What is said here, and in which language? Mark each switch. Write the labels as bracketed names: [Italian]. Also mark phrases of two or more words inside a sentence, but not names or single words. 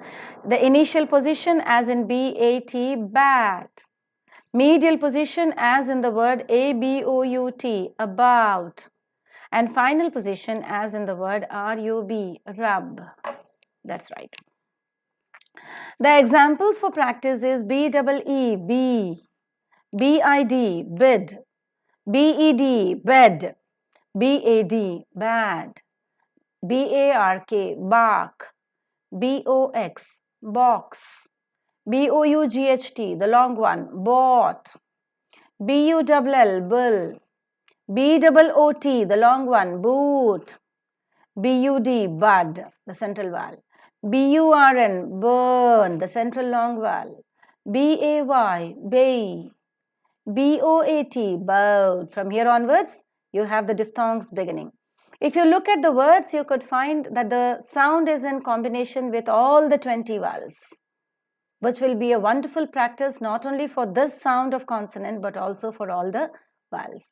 [English] The initial position as in B-A-T, bat. Medial position as in the word A-B-O-U-T, about. And final position as in the word R-U-B, rub. That's right. The examples for practice is B-E-E, B. B-I-D, bid. B-E-D, bed. B-A-D, bad. B-A-R-K, bark. B-O-X, box. B-O-U-G-H-T, the long one, bought. B-U-L-L, bull. B-O-O-T, the long one, boot. B-U-D, bud, the central vowel. B-U-R-N, burn, the central long vowel. B-A-Y, bay. B-O-A-T, boat. From here onwards, you have the diphthongs beginning. If you look at the words, you could find that the sound is in combination with all the 20 vowels, which will be a wonderful practice not only for this sound of consonant but also for all the vowels.